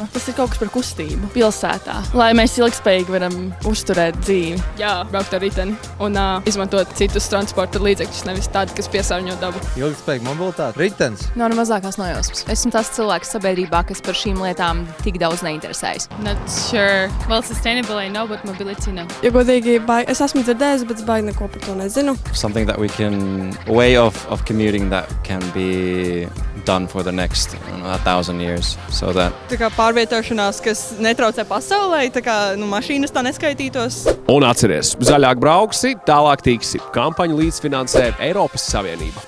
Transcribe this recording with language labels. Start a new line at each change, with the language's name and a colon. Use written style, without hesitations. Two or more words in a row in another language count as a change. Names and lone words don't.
Latvian: Tas ir kaut kas par kustību pilsētā, lai mēs ilgspējīgi varam uzturēt dzīvi. Jā, braukt ar riteni un izmantot citus transporta līdzekļus, nevis tādu, kas piesārņo dabu. Ilgspējīga mobilitāte, ritenis. Nav ne mazākās nojausmas. Esmu tas cilvēks sabiedrībā, kas par šīm lietām tik daudz neinteresējas.
English: Not sure. Well, sustainable I know, but mobility no.
Latvian: Ja godīgi, es esmu dzirdējis, bet es baigi neko par to nezinu.
English: Something that we can, a way of commuting that can be done for the next 1,000 years. So that
Latvian: Tā kā pārvietošanās, kas netraucē pasaulē, tā kā mašīnas tā neskaitītos. Un atceries, zaļāk brauksi, tālāk tiksi. Kampaņu līdzfinansē Eiropas Savienība.